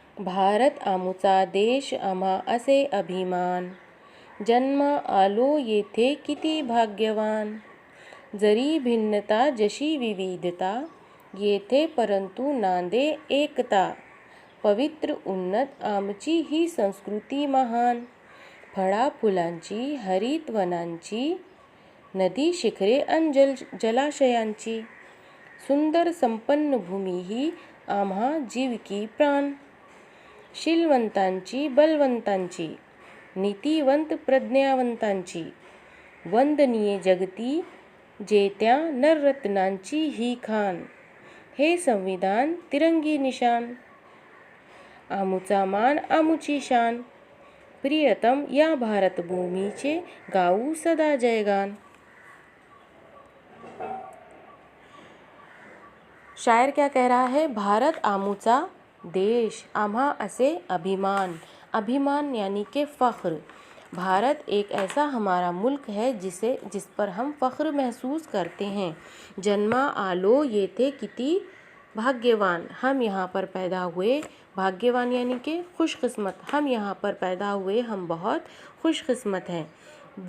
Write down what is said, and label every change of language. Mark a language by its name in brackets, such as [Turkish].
[Marathi] भारत आमूचा देश, आम्हा असे अभिमान। जन्मा आलो येथे किती भाग्यवान। जरी भिन्नता जशी विविधता, येथे परंतु नांदे एकता। पवित्र उन्नत आमची ही संस्कृती महान। फळा फुलांची, हरितवनांची, नदी शिखरे अन जलाशयांची, सुंदर संपन्न भूमी ही आम्हा जीवकी प्राण। शीलवंतांची, बलवंतांची, नीतिवंत प्रज्ञावंतांची, वंदनीय जगती जे त्या नररत्नांची ही खान। हे संविधान तिरंगी निशान, आमूचा मान आमूची शान। प्रियतम या भारत भूमीचे गाऊ सदा जयगान। [Hindi] शायर क्या कह रहा है? [Marathi] भारत आमूचा देश, आम्हा असे अभिमान। [Hindi] अभिमान यानी कि फ़ख्र। भारत एक ऐसा हमारा मुल्क है जिस पर हम फ़ख्र महसूस करते हैं। [Marathi] जन्मा आलो येथे किती भाग्यवान, [Hindi] हम यहाँ पर पैदा हुए। भाग्यवान यानी कि खुशकिस्मत, हम यहाँ पर पैदा हुए, हम बहुत खुशकिस्मत हैं।